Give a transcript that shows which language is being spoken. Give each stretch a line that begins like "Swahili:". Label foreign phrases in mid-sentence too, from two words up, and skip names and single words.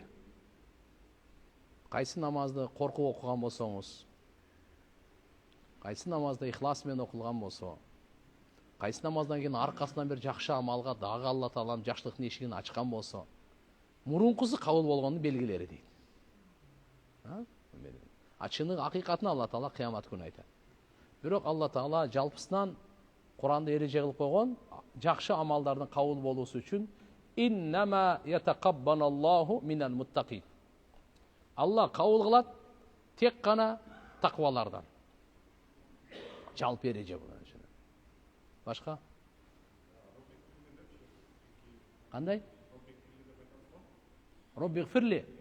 Kyrgyz: Кайсы намазды коркуп окуган болсоңуз, кайсы намазды ихлас менен окулган болсо, кайсы намаздан кийин аркасынан бир жакшы амалга дагы Алла Тааланын жакшылыктын эшигин ачкан болсо, мурункусу кабыл болгондун белгилери дейт. Ачыны акыйкатын Алла Таала кыямат күнү айтат. Бирок Алла Таала жалпысынан Куранда эреже кылып койгон жакшы амалдардын кабыл болуусу үчүн
Arabic: إنما يتقبل الله من المتقين.
Kyrgyz: Алла кабыл кылат тек гана таквалардан. Жалпы эреже бул. Башка? Кандай? Роббигфирли.